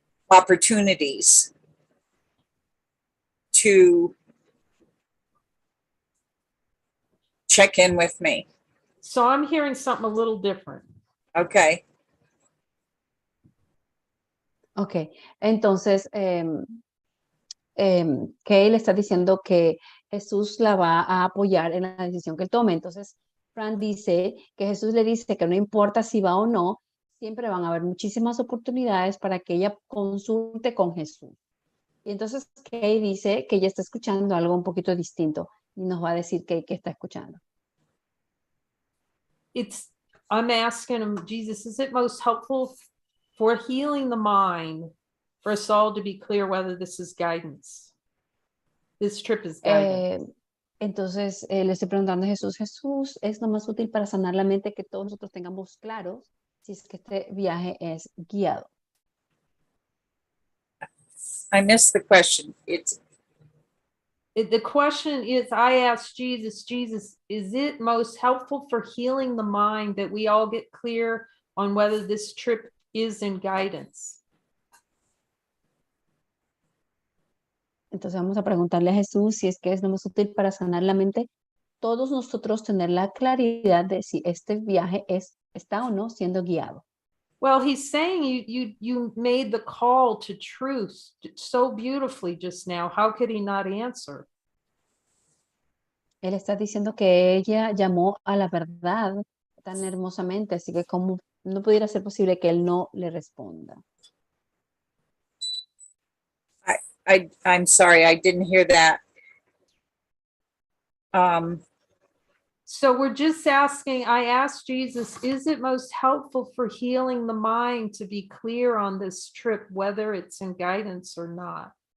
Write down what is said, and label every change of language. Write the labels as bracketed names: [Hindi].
[English] opportunities to check in with me. So I'm hearing something a little different. Okay. [Spanish] Ok, entonces, Kay le está diciendo que Jesús la va a apoyar en la decisión que él tome. Entonces, Fran dice que Jesús le dice que no importa si va o no, siempre van a haber muchísimas oportunidades para que ella consulte con Jesús. Y entonces Kay dice que ella está escuchando algo un poquito distinto y nos va a decir qué está escuchando. [English] I'm asking him, Jesus, is it most helpful for healing the mind for us all to be clear whether this is guidance? This trip is guidance. [Spanish] Entonces le estoy preguntando a Jesús, Jesús, ¿es lo más útil para sanar la mente que todos nosotros tengamos claros si es que este viaje es guiado? [English] I missed the question. The question is, I asked Jesus, is it most helpful for healing the mind that we all get clear on whether this trip is in guidance? [Spanish] Entonces vamos a preguntarle a Jesús si es que es lo más útil para sanar la mente, todos nosotros tener la claridad de si este viaje está o no siendo guiado. [English] Well, he's saying you made the call to truth so beautifully just now. How could he not answer? [Spanish] Él está diciendo que ella llamó a la verdad tan hermosamente, así que como no pudiera ser posible que él no le responda. [English] I'm sorry, I didn't hear that. So we're just asking, I asked Jesus, is it most helpful for healing the mind to be clear on this trip, whether it's in guidance or not?